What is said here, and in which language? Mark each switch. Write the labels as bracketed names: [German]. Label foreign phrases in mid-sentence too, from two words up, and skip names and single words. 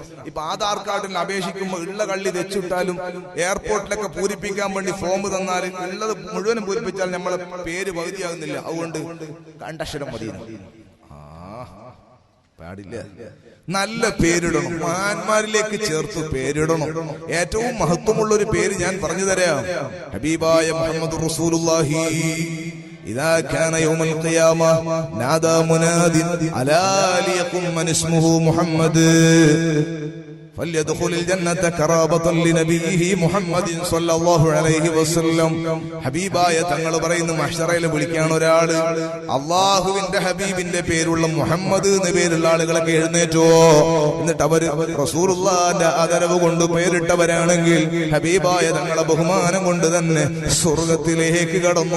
[Malayalam] ഇപ്പൊ ആധാർ കാർഡിന് അപേക്ഷിക്കുമ്പോൾ ഉള്ള കള്ളി വെച്ചിട്ടാലും എയർപോർട്ടിലൊക്കെ പൂരിപ്പിക്കാൻ വേണ്ടി ഫോം തന്നാൽ ഉള്ളത് മുഴുവനും പൂരിപ്പിച്ചാൽ നമ്മളെ പേര് പകുതിയാകുന്നില്ല. അതുകൊണ്ട് 2 അക്ഷരം മതി. പാടില്ല. നല്ല പേരിടണം, മഹാന്മാരിലേക്ക് ചേർത്ത് പേരിടണം. ഏറ്റവും മഹത്വമുള്ള ഒരു പേര് ഞാൻ പറഞ്ഞു തരാം. ഹബീബായ മുഹമ്മദ് റസൂലുള്ളാഹി [Arabic] إذا كان يوم القيامة نادى مناد ألا ليقم من اسمه محمد فليدخل الجنة كرابة لنبيه محمد صلى الله عليه وسلم. [Malayalam] ഹബീബായ തങ്ങൾ പറയുന്നു, മഹ്ശറയിൽ വിളിക്കാൻ ഒരാള് അള്ളാഹുവിന്റെ ഹബീബിന്റെ പേരുള്ള മുഹമ്മദ് എന്ന് പേരുള്ള ആളുകളൊക്കെ എഴുന്നേറ്റോ. എന്നിട്ട് അവര് റസൂലുള്ളാഹിന്റെ ആദരവ് കൊണ്ട് പേരിട്ടവരാണെങ്കിൽ ഹബീബായ തങ്ങളെ ബഹുമാനം കൊണ്ട് തന്നെ സ്വർഗത്തിലേക്ക് കടന്നോ.